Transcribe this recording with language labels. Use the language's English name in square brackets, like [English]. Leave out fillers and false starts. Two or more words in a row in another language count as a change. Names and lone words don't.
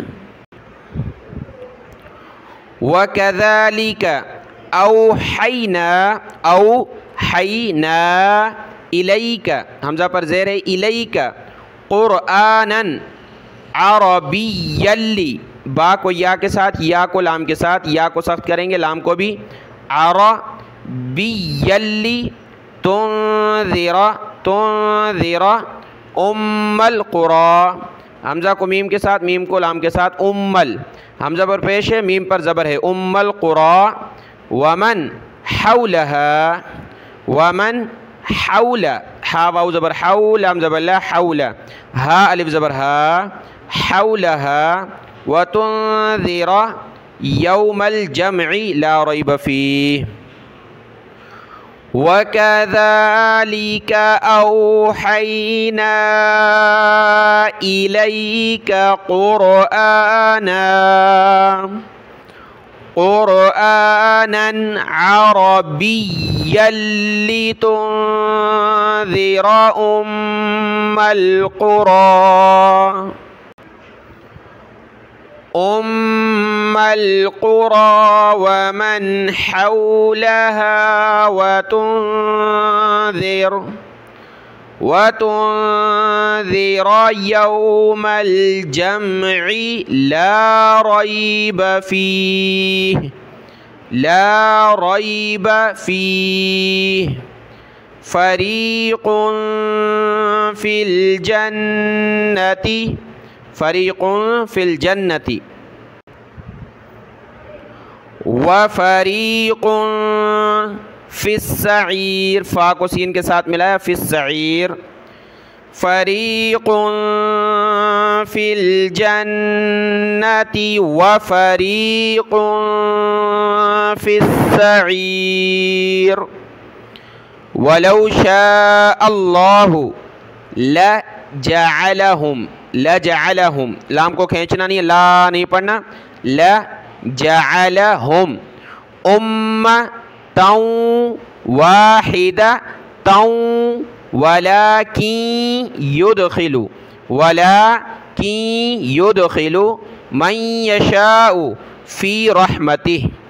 [Arabic] وكذلك أوحينا إليك, [Hindi] हमज़ा पर ज़ेर है, [Arabic] إليك قرآنا عربيا لـ, [Hindi] बा को या के साथ, या को लाम के साथ, या को सख्त करेंगे, लाम को भी, [Arabic] عربيا لتنذر أم القرى, [Hindi] हमज़ा को मीम के साथ, मीम को लाम के साथ, उम्मल हमज़ा पर पेश है, मीम पर ज़बर है, [Arabic] أم القرى. ومن حول, [Hindi] हा वाउ ज़बर हाउ, लाम ज़बर ला, हौला, हा अलिफ ज़बर हा, हौलहा। [Arabic] وتنذر يوم الجمع لا ريب فيه. وكذلك أوحينا إليك قرآنا عربيا لتنذر أم القرى ومن حولها وتنذر يوم الجمع لا ريب فيه فريق في الجنة وفريق في السعير, [Hindi] फ़ा को सीन के साथ मिलाया, [Arabic] फ़िस्सईर। فريق في الجنة وفريق في السعير. ولو شاء الله لجعلهم, [Hindi] लाम को खींचना नहीं है, ला नहीं पढ़ना, [Arabic] لجعلهم أمة واحدة ولكن يدخل من يشاء في رحمته.